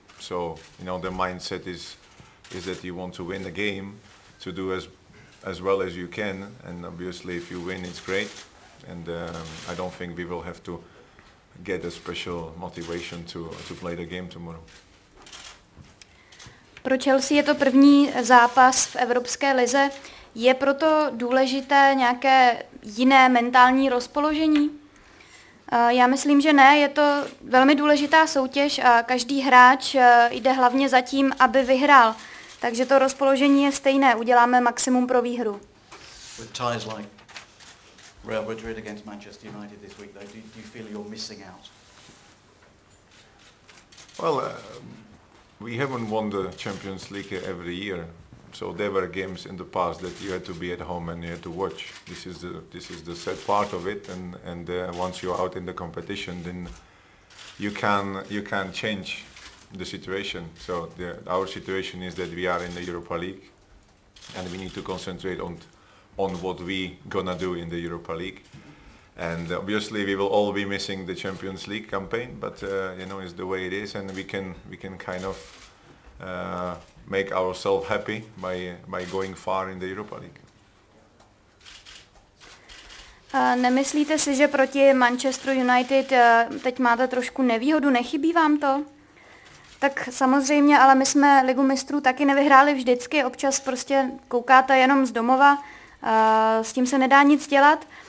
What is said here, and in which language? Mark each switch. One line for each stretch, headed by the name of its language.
English: So the mindset is that you want to win the game, to do as well as you can, and obviously if you win, it's great. And I don't think we will have to get a special motivation to play the game tomorrow.
Czech: Pro Chelsea je to první zápas v Evropské lize. Je proto důležité nějaké jiné mentální rozpoložení? Já myslím, že ne. Je to velmi důležitá soutěž a každý hráč jde hlavně za tím, aby vyhrál. Takže to rozpoložení je stejné. Uděláme maximum pro výhru.
English: With ties like Real Madrid against Manchester United this week, though, do you feel you're missing out? Well, we haven't won the Champions League every year, so there were games in the past that you had to be at home and you had to watch. This is the sad part of it, and once you're out in the competition, then you can change the situation. So our situation is that we are in the Europa League, and we need to concentrate on what we gonna do in the Europa League. And obviously we will all be missing the Champions League campaign, but it's the way it is, and we can kind of make ourselves happy by going far in the Europa League.
Czech: Nemyslíte si, že proti Manchesteru United teď máte trošku nevýhodu? Nechybí vám to? Tak samozřejmě, ale my jsme Ligu mistrů taky nevyhráli vždycky, občas prostě koukáte jenom z domova, s tím se nedá nic dělat.